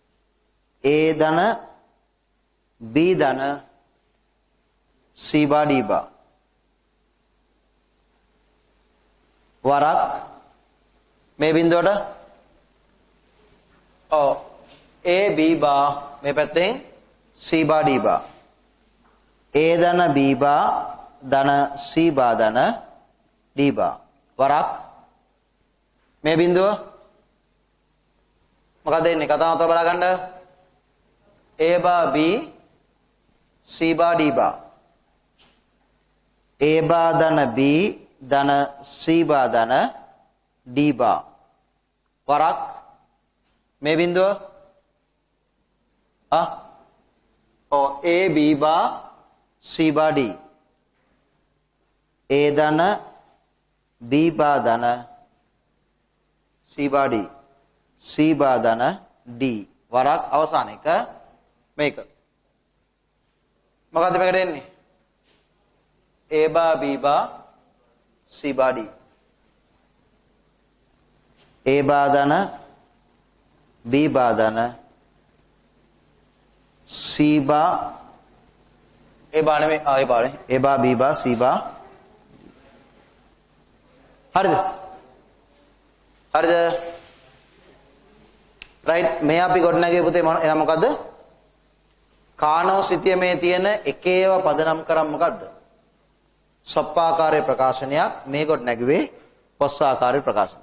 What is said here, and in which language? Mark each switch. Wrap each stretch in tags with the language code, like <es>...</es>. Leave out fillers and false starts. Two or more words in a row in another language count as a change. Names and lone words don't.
<si>එහෙනම් A ධන B ධන C bar D bar. වරක් මේ බිඳුවට ඔව් A B bar මේ පැත්තෙන් C bar D bar. A ධන B bar ධන C bar ධන D bar. වරක් මේ බිඳුව මොකද එන්නේ කතාව අතර බලා ගන්න. A bar B C bar D bar. A bar ධන B ධන C bar ධන D bar. වරක් මේ බිඳුව A B bar C bar D. A ධන B bar ධන C bar D. C bar ධන D. වරක් අවසාන එක මේක. මොකද්ද මේකට එන්නේ? A bar B bar C bar D. A bar ධන B bar ධන C bar A bar නෙමෙයි A bar නේ. A bar B bar C bar. හරිද? හරිද? රයිට් මේ අපි ගොඩනැගිය පුතේ එනම් මොකද්ද? කානෝ සිතියමේ තියෙන එක ඒවා පදනම් කරන් මොකද්ද? සප්පාකාරයේ ප්‍රකාශනයක් මේ ගොඩනැගුවේ පොස්සාකාරයේ ප්‍රකාශනයක්.</si>